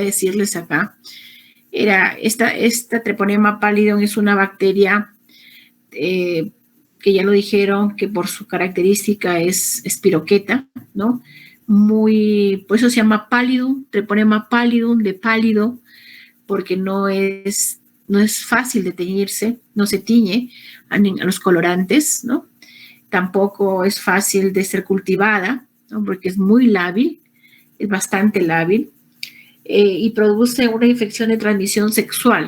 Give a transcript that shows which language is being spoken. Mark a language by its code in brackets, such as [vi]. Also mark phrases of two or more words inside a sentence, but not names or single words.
[es] decirles acá era, esta Treponema pallidum es una bacteria que ya lo dijeron, que por su característica es espiroqueta, ¿no? Por eso se llama pallidum, Treponema pallidum, de pálido, porque no es fácil de teñirse, no se tiñe a los colorantes, ¿no? Tampoco es fácil de ser cultivada, ¿no? Porque es muy lábil, es bastante lábil, y produce una infección de transmisión sexual.